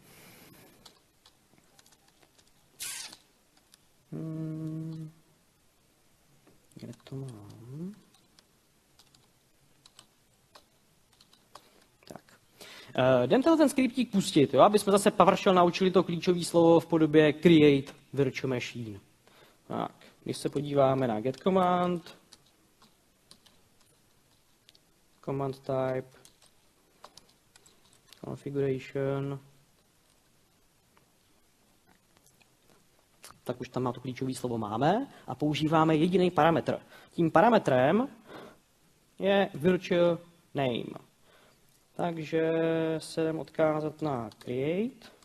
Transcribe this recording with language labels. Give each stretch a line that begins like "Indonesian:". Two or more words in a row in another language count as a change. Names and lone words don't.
Czech: Kde to mám? Tak. Jdem ten skriptík pustit, jo? Aby jsme zase PowerShell naučili to klíčové slovo v podobě
English: create virtual machine.
Czech: Tak. Když se podíváme na
English: get command, command type, configuration,
Czech: tak už tam na to klíčové slovo máme a používáme jediný parametr. Tím parametrem je
English: virtual name.
Czech: Takže se jdem odkázat na create.